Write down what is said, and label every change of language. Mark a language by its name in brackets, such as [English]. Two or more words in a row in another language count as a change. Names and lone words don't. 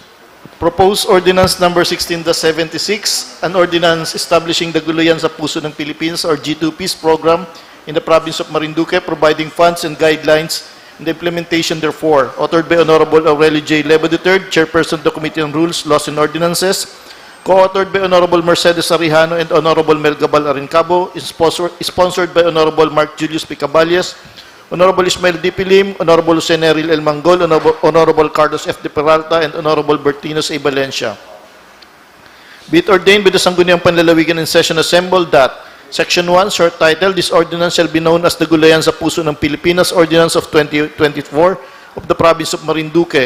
[English] Proposed Ordinance Number 16-76, an ordinance establishing the Gulayan sa Puso ng Philippines or G2 Peace Program in the province of Marinduque, providing funds and guidelines in the implementation therefore. Authored by Honorable Aurelio J. Leva III, Chairperson of the Committee on Rules, Laws and Ordinances. Co-authored by Honorable Mercedes Arijano and Honorable Mel Gabal Arincabo. Is sponsored by Honorable Mark Julius Picaballes, Honorable Ismael D. Pilim, Honorable Jose Neril L. Mangol, Honorable Carlos F. De Peralta, and Honorable Bertinos A. Valencia. Be it ordained by the Sangguniang Panlalawigan in session assembled that Section 1, short title, this ordinance shall be known as the Gulayan sa Puso ng Pilipinas Ordinance of 2024 of the Province of Marinduque.